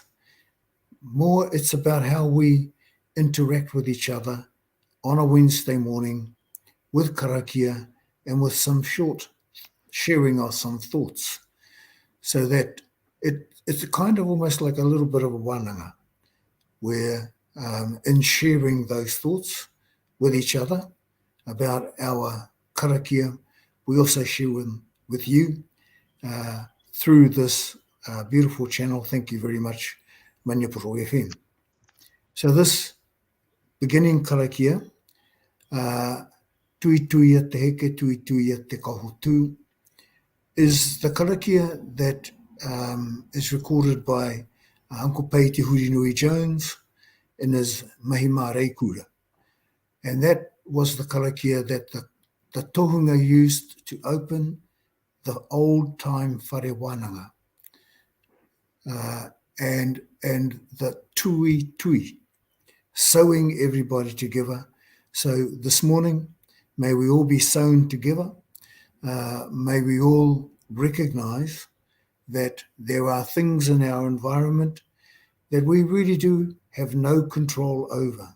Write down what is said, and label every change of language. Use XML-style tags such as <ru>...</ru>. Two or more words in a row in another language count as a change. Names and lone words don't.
<en>More, it's about how we interact with each other on a Wednesday morning with karakia and with some short sharing of some thoughts, so that it's kind of almost like a little bit of a wānanga, where in sharing those thoughts with each other about our karakia, we also share them with you through this beautiful channel. Thank you very much, Maniapuro FM. So this beginning</en> <mi>karakia, tui tui e te heke, tui tui e te kaho tū,</mi> <en>is the karakia that is recorded by Uncle Pei Te Hurinui Jones in his Mahima Reikura. And that was the karakia that the tohunga used to open the old time whare wānanga. And the</en> <mi>tui tui,</mi> <en>sewing everybody together. So this morning, may we all be sewn together. May we all recognize that there are things in our environment that we really do have no control over.</en>